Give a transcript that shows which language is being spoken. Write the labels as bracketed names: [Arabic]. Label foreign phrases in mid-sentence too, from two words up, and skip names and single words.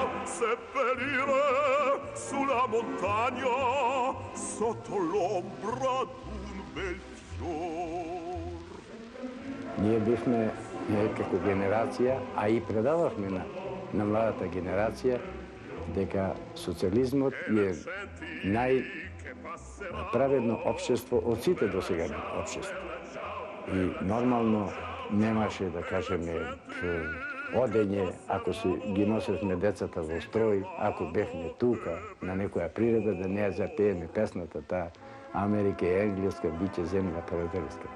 [Italian] Seppellire sulla montagna sotto l'ombra d'un bel fior. [Macedonian] Ние бевме како генерација, а и предававме на младата генерација дека социализмот е најправедно општество од сите досегани општества. И нормално немаше, да кажеме, одење, ако ги носевме децата во строј, ако бевме тука на некоја природа, да не ја запееме песната таа Америка е енглеска, биќе земја прадателска.